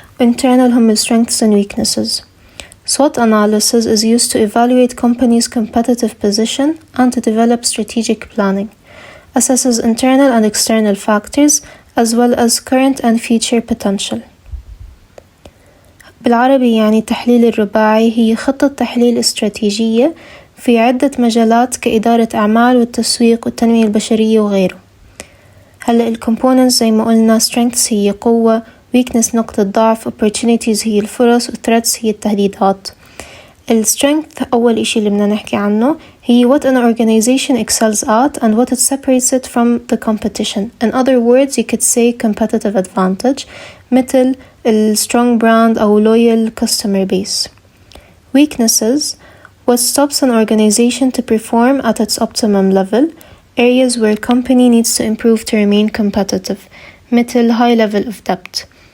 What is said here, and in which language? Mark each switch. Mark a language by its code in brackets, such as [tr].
[en] Internal هم ال strengths and weaknesses. SWOT analysis is used to evaluate companies' competitive position and to develop strategic planning. Assesses internal and external factors as well as current and future potential. [ar] بالعربي يعني التحليل الرباعي هي خطة تحليل استراتيجية في عدة مجالات كإدارة أعمال والتسويق والتنمية البشرية وغيره. هلأ الكومبوننتس زي ما قلنا strengths هي قوة، weakness نقطة ضعف، opportunities هي الفرص، threats هي التهديدات. [en] strength [ar] أول إشي اللي بدنا نحكي عنه هي [en] what an organization excels at and what it separates it from the competition. In other words, you could say competitive advantage مثل strong brand أو loyal customer base. Weaknesses, what stops an organization to perform at its optimum level, areas where a company needs to improve to remain competitive مثل high level of debt.